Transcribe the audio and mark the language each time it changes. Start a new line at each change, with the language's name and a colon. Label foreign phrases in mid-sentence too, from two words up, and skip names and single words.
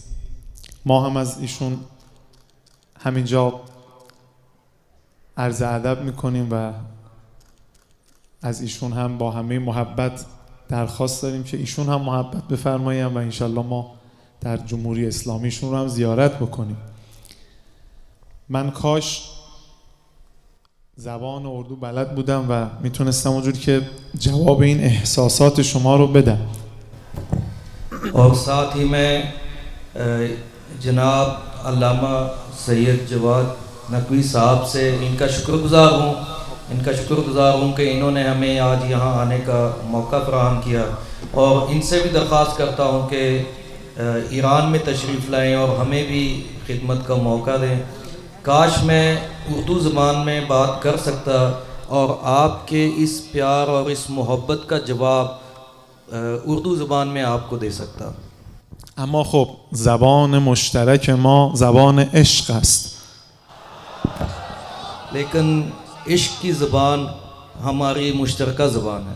Persian: ما هم از ایشون همینجا عرض ادب میکنیم و از ایشون هم با همه محبت درخواست داریم که ایشون هم محبت بفرماییم و انشالله ما در جمهوری اسلامیشون رو هم زیارت بکنیم. من کاش زبان اردو بلد بودم و میتونستم اونجوری که جواب این احساسات شما رو بدم.
Urdu: اور ساتھ ہی میں جناب علامہ سید جواد نقوی صاحب سے ان کا شکرگزار ہوں کہ انہوں نے ہمیں آج یہاں آنے کا موقع فراہم کیا، اور ان سے بھی درخواست کرتا ہوں کہ ایران میں تشریف لائیں اور ہمیں بھی خدمت کا موقع دیں. کاش میں اردو زبان میں بات کر سکتا اور آپ کے اس پیار اور اس محبت کا جواب اردو زبان میں آپ کو دے سکتا.
Persian: اما خب زبان مشترک ما زبان عشق است.
Urdu: لیکن عشق کی زبان ہماری مشترکہ زبان ہے.